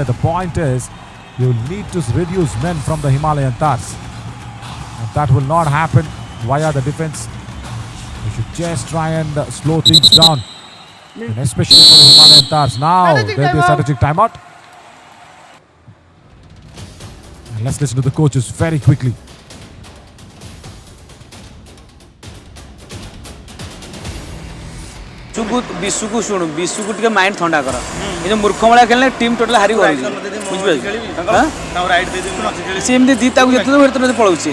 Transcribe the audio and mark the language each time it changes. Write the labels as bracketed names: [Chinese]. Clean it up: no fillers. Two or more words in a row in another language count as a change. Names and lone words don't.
[English] The point is you need to reduce men from the Himalayan Tahrs. And that will not happen via the defense. They should just try and slow things down. And especially for the Himalayan Tahrs. Now there'll be a strategic timeout. And let's listen to the coaches very quickly. [Odia] ବିଶୁକୁ ଶୁଣୁ ବିଶୁକୁ ଟିକେ ମାଇଣ୍ଡ ଥଣ୍ଡା କର ଏ ଯୋଉ ମୂର୍ଖ ଭଳିଆ ଖେଳିଲେ [English] team total [Odia] ହାରି ଗଲୁଛି ବୁଝିପାରୁଛୁ ସେ ଏମିତି ଦି ତାକୁ ଯେତେ ହେତେ ପଳଉଛି